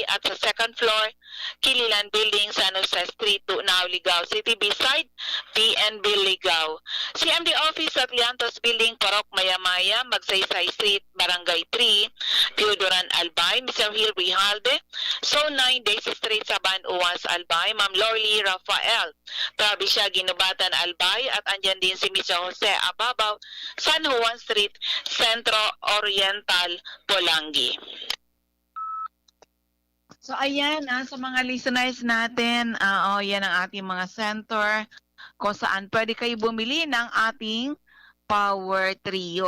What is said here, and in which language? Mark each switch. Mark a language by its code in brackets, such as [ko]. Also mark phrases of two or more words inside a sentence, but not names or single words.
[tl] At sa second floor, Kililan Building, San Jose Street, Tunao, Ligao City, beside PNB, Ligao. CMD Office at Liantos Building, Parok, Maya-Maya, Magsaysay Street, Barangay 3, Teodoran, Albay. Mr. Hill Rijalde, Zone 9, Daisy Street, Saban, UWAS, Albay. Ma'am Lorly Rafael, Provincia, Ginubatan, Albay. At andyan din si Mr. Jose Ababaw, San Juan Street, Centro Oriental, Polangi. So ayan, sa mga listeners natin, yan ang ating mga center kung saan pwede kayo bumili ng ating Power Trio.